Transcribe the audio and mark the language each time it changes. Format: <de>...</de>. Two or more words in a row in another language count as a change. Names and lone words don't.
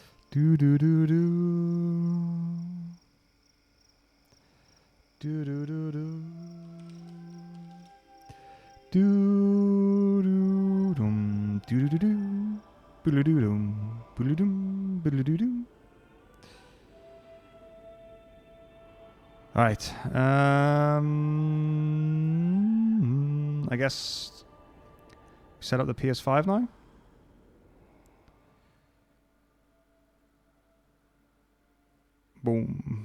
<en>Do do do do. Do do do do. Do do dum. Do do do do. Boodle doo dum. Boodle dum. Boodle doo doo. All right. I guess set up the PS5 now. Boom.</en>